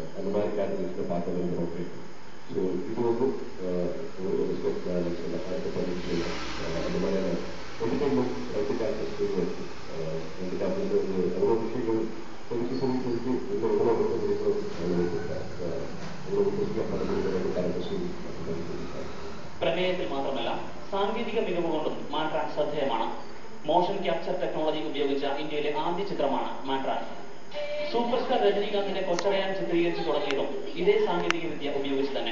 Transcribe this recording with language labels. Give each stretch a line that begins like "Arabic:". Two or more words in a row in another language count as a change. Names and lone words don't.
Tamil: அந்த மாதிரி கேரக்டர்ஸில் பார்க்க விரும்புகிறோம் அப்படின்னு. ஸோ இது வந்து ஒரு ஸ்டெப் நான் சொன்ன அடுத்த பண்ணிட்டு அந்த மாதிரியான என்டர்டைன்மெண்ட் ரெண்டு கேரக்டர்ஸ் ரெண்டு கேரக்டர்ஸ் வந்து அவ்வளோ விஷயங்கள் சொல்லி இன்னும் எவ்வளோ வந்து முடியும் எவ்வளோ புதுசாக பண்ண முடியும் ரெண்டு கேரக்டர்ஸும்.
Malayalam: പ്രമേയത്തിൽ മാത്രമല്ല സാങ്കേതിക മികവ് കൊണ്ടും മാട്രാൻ ശ്രദ്ധേയമാണ്. മോഷൻ ക്യാപ്ചർ ടെക്നോളജി ഉപയോഗിച്ച ഇന്ത്യയിലെ ആദ്യ ചിത്രമാണ് മാട്രാൻ. സൂപ്പർ സ്റ്റാർ രജനീകാന്തിന്റെ കൊച്ചടയാൻ ചിത്രീകരിച്ചു തുടങ്ങിയതും ഇതേ സാങ്കേതിക വിദ്യ ഉപയോഗിച്ച് തന്നെ.